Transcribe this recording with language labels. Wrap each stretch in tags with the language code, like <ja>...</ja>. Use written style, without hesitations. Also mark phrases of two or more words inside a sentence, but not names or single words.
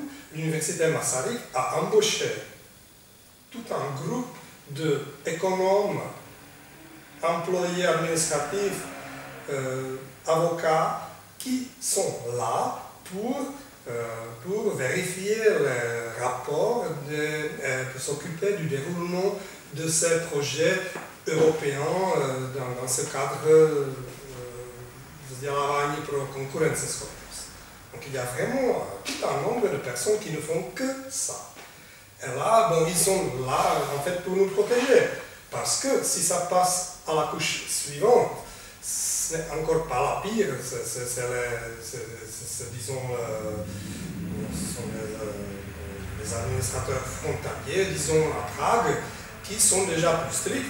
<fr>L'université Masaryk a embauché tout un groupe d'économes, employés administratifs, avocats, qui sont là pour vérifier les rapports, pour s'occuper du déroulement de ces projets européens dans ce cadre vzdělávání pro konkurenceschopnost. Donc il y a vraiment tout un nombre de personnes qui ne font que ça. Et là, bon, ils sont là en fait pour nous protéger. Parce que si ça passe à la couche suivante, ce n'est encore pas la pire, disons, ce sont les administrateurs frontaliers, disons à Prague, qui sont déjà plus stricts.</fr>